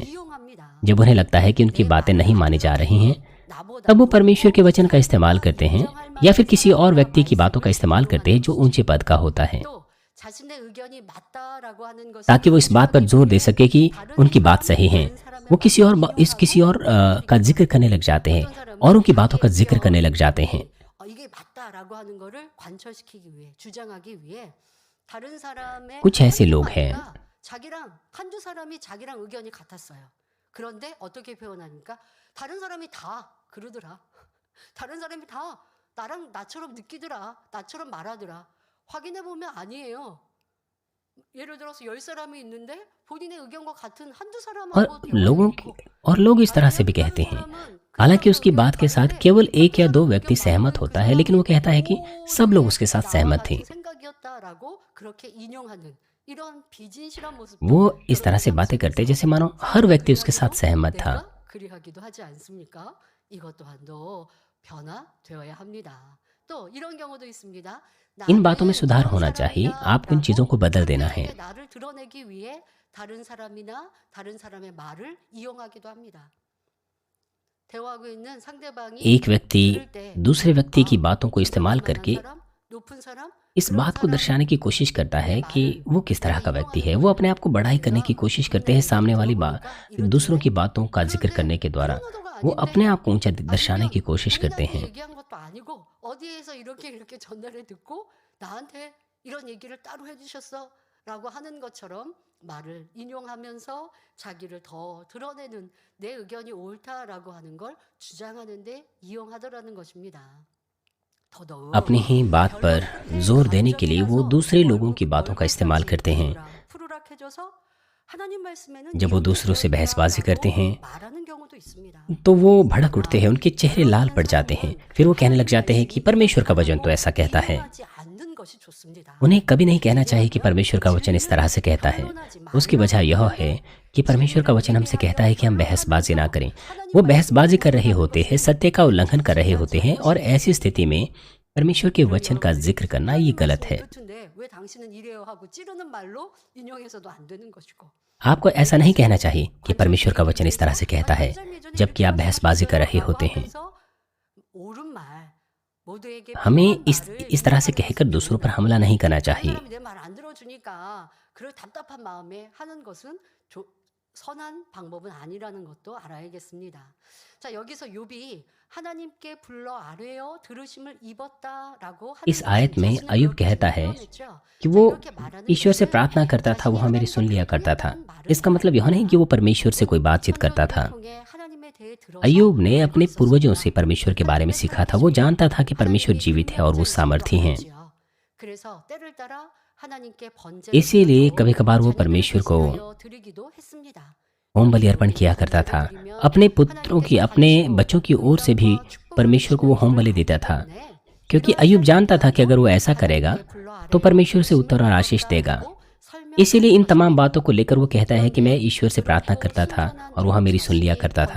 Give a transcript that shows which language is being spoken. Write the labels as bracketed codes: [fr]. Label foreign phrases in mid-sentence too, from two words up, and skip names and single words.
[hi] जब उन्हें लगता है कि उनकी बातें नहीं मानी जा रही हैं, तब वो परमेश्वर के वचन का इस्तेमाल करते हैं या फिर किसी और व्यक्ति की बातों का इस्तेमाल करते हैं जो ऊंचे पद का होता है, ताकि वो इस बात पर जोर दे सके कि उनकी बात सही है। वो किसी और का जिक्र करने लग जाते हैं और उनकी बातों का जिक्र करने लग जाते हैं। कुछ ऐसे लोग हैं [ko] 자기랑 한두 사람이 자기랑 의견이 같았어요. 그런데 어떻게 표현하니까 다른 사람이 다 그러더라. 다른 사람이 다 나처럼 느끼더라. 나처럼 말하더라. 확인해 보면 아니에요. 예를 들어서 10사람이 있는데 본인의 의견과 같은 한두 사람하고 [hi] और लोग इस तरह से भी कहते हैं, हालांकि उसकी बात के साथ केवल एक या दो व्यक्ति सहमत होता है, लेकिन वो कहता है कि सब लोग उसके साथ सहमत थे। [ko] 그렇게 인용하는 이런 비진실한 모습도 [hi] वो इस तरह से [ko] 여러분 [hi] बातें [ko] 모습에 [hi] करते जैसे [ko] 있습니다. [hi] मानो हर व्यक्ति उसके [ko] 그리하여 [hi] साथ सहमत था। [ko] 내가 그리하기도 하지 않습니까? 이것 또한도 변화되어야 합니다. 또 이런 경우도 있습니다. [hi] इन बातों में [ko] 나는 [hi] सुधार [ko] 저런 [hi] होना चाहिए। आपको इन [ko] 사람이다라고 [hi] चीज़ों को बदल देना है। [ko] 상대에게 나를 드러내기 위해 다른 사람이나 다른 사람의 말을 이용하기도 합니다. 대화하고 있는 상대방이 [hi] एक व्यक्ति [ko] 들을 때 [hi] दूसरे व्यक्ति की [ko] 아, [hi] बातों को इस्तेमाल [ko] 존경할 만한 [hi] करके [ko] 사람, 높은 사람, [hi] इस [ko] 그런 [hi] बात को दर्शाने की कोशिश करता है [ko] 사람의 [hi] कि [ko] 말을 [hi] वो किस तरह [ko] 내가 [hi] का व्यक्ति [ko] 인용하는 [hi] है। वो [ko] 거예요. [hi] अपने आप को बढ़ाई करने की [ko] 내가 [hi] कोशिश करते हैं सामने वाली [ko] 들어보니까 [hi] दूसरों की [ko] 이런데 [hi] बातों का जिक्र [ko] 그런데 [hi] करने के द्वारा [ko] 그런 의도가 [hi] वो अपने [ko] 아닌데 [hi] आप को ऊंचा दर्शाने की [ko] 아니면 [hi] कोशिश करते [ko] 본인한테 [hi] हैं। [ko] 얘기한 것도 아니고 어디에서 이렇게 전달을 듣고 나한테 이런 얘기를 따로 해주셨어 라고 하는 것처럼 말을 인용하면서 자기를 더 드러내는 내 의견이 옳다라고 하는 걸 주장하는데 이용하더라는 것입니다. 더더욱 [hi] अपनी ही बात पर जोर देने के लिए वो दूसरे लोगों की बातों का इस्तेमाल करते हैं। [ko] 푸르락해져서 하나님 말씀에는 [hi] जब वो दूसरों से बहसबाजी करते हैं [ko] 말하는 경우도 있습니다. [hi] तो वो भड़क उठते हैं, उनके चेहरे लाल पड़ जाते हैं। फिर वो कहने लग जाते हैं कि परमेश्वर का वचन तो ऐसा कहता है। [ko] 인용하지 않는 것이 좋습니다. [hi] उन्हें कभी नहीं कहना चाहिए कि परमेश्वर का वचन इस तरह से कहता है। उसकी वजह यह है कि परमेश्वर का वचन हमसे कहता है कि हम बहसबाजी ना करें। वो बहसबाजी कर रहे होते हैं, सत्य का उल्लंघन कर रहे होते हैं, और ऐसी स्थिति में परमेश्वर के वचन का जिक्र करना ये गलत है। [ko] 그렇던데 왜 당신은 이래요 하고 찌르는 말로 인용해서도 안 되는 것이고. [hi] आपको ऐसा नहीं कहना चाहिए कि परमेश्वर का वचन इस तरह से कहता है जबकि आप बहसबाजी कर रहे होते हैं। [ko] 옳은 말, 모두에게 [hi] हमें [ko] 필요한 말을 [hi] इस तरह से कहकर दूसरों पर हमला नहीं करना [ko] 다른 [hi] चाहिए। [ko] 사람이 내 말 안 들어주니까 그럴 답답한 마음에 하는 것은 선한 방법은 아니라는 것도 알아야겠습니다. 자, 여기서 욥이 하나님께 불러 아뢰어 들으심을 입었다라고 하는 [hi] इस आयत में [ko] 자신을 [hi] अयुब [ko] 그렇게 [hi] कहता है [ko] 표현했죠. [hi] कि [ko] 자, [hi] वो [ko] 이렇게 말하는 [hi] ईश्वर से [ko] 것은 [hi] प्रार्थना करता था, वो हमें सुन लिया करता था। इसका मतलब यह नहीं कि वो परमेश्वर से कोई बातचीत करता था। [ko] 통해 하나님에 대해 들어서 [hi] अय्यूब ने अपने [ko] 알고 [hi] पूर्वजों [ko] 있었습니다. [hi] से परमेश्वर के बारे में सीखा था। वो जानता था कि परमेश्वर जीवित है और वो सामर्थी हैं। [ko] 그래서 때를 따라 하나님께 번제를 [hi] इसीलिए [ko] 드리고 [hi] कभी कभार वो [ko] 자녀들을 [hi] परमेश्वर को [ko] 대신하여 드리기도 했습니다. [hi] होम बलि अर्पण किया करता था। अपने पुत्रों की, अपने बच्चों की ओर से भी परमेश्वर को वो होम बलि देता था, क्योंकि अय्यूब जानता था कि अगर वो ऐसा करेगा तो परमेश्वर से उत्तर और आशीष देगा। इसीलिए इन तमाम बातों को लेकर वो कहता है कि मैं ईश्वर से प्रार्थना करता था और वह मेरी सुन लिया करता था।